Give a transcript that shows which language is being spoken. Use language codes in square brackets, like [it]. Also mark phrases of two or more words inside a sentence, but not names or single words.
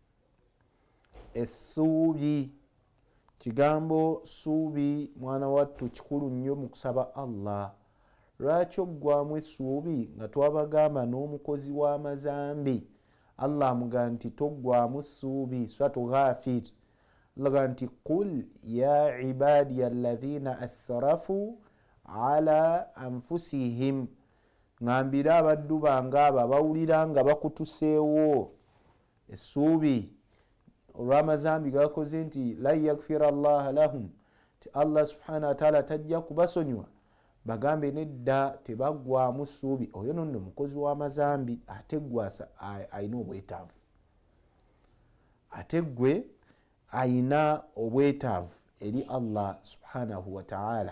[lg] essuubi, kigambo suubi mwana wattu kikulu nnyo mu kusaba Allah. lwaki oggwamu essuubi nga twabagamba n'omukozi w'amazambi Allah amuga nti toggwamu ssuubi, suratu Ghafir. Allah nti [ar] قل يا عبادي الذين أسرفوا على أنفسهم, [lg] ngambira abaddu bange abo abawulira nga bakutuseewo essuubi olw'amazambi gakoze nti [ar] لا يغفر الله لهم, [lg] ti [ar] الله سبحانه وتعالى [lg] tajja kubasonyiwa, bagambe nedda tebaggwamu ssuubi. oyo nonno mukozi w'amazambi, ate gwasa ayina obwetaavu, ate gwe ayina obwetaavu eri [ar] الله سبحانه وتعالى.